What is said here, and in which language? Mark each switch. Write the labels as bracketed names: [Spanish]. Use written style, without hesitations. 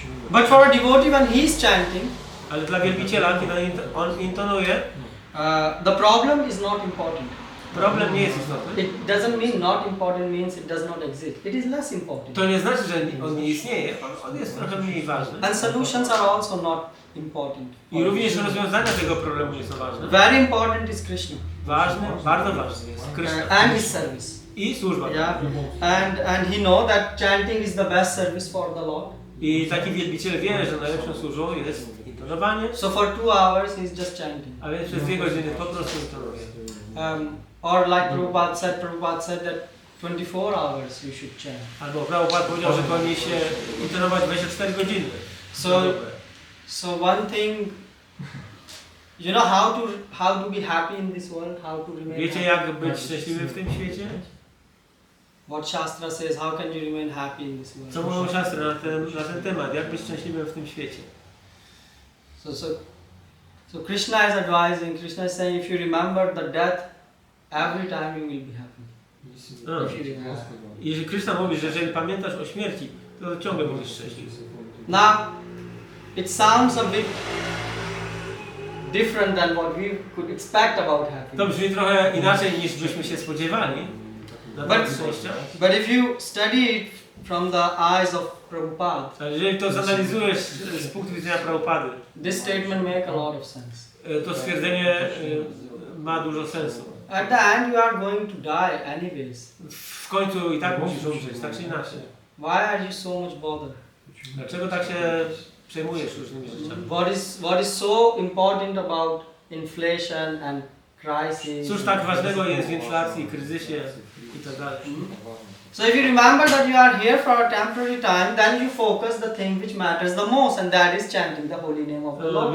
[English] But for a devotee, when he is chanting, [Polish] Ale dla wielbiciela, kiedy on intonuje, [English] the problem is not important. [Polish] problem nie jest istotny. [English] It doesn't mean not important means it does not exist. It is less important. [Polish] To nie znaczy, że on nie istnieje, on jest trochę mniej ważny. [English] And solutions are also not important. [Polish] I również rozwiązania tego problemu nie są ważne. [English] Very important is Krishna [Polish] Ważne, bardzo ważne jest Krishna [English] and his service. [Polish] i służba. [English] Yeah, and he know that chanting is the best service for the Lord. [Polish] I taki wielbiciel wie, że najlepszą służbą jest intonowanie, [English] So for 2 hours he is just chanting. [Polish] a więc przez 2 godziny po prostu intonuje. [English] Or like Prabhupada said that 24 hours you should chant. [Polish] Albo Prabhupada powiedział, że powinien się intonować 24 godziny. [English] So one thing, you know how to be happy in this world, how to remain [Polish] Wiecie, [English] happy? [Polish] jak być szczęśliwym w tym świecie? [English] What Shastra says, how can you remain happy in this world? [Polish] Co mówią siostry na ten temat? Jak być szczęśliwym w tym świecie? [English] So Krishna is advising, Krishna is saying, if you remember the death, every time you will be happy. [Polish] No. [English] If you remember. [Polish] I że Krishna mówi, że jeżeli pamiętasz o śmierci, to ciągle będziesz szczęśliwy. [English] Now, it sounds a bit different than what we could expect about [Polish] To [English] happiness. [Polish] brzmi trochę inaczej niż byśmy się spodziewali na temat szczęścia. [English] But if you study it from the eyes of Prabhupada, [Polish] Ale jeżeli to zanalizujesz z punktu widzenia Prabhupady, [English] this statement makes a lot of sense. [Polish] to stwierdzenie ma dużo sensu. [English] At the end, you are going to die anyways. [Polish] W końcu i tak musisz umrzeć, tak czy inaczej. [English] Why are you so much bothered? [Polish] Dlaczego tak się przejmujesz różnymi rzeczami? [English] What is so important about inflation and crisis? [Polish] Cóż tak ważnego jest w inflacji, kryzysie i tak dalej? [English] So if you remember that you are here for a temporary time, then you focus the thing which matters the most, and that is chanting the holy name of the Lord.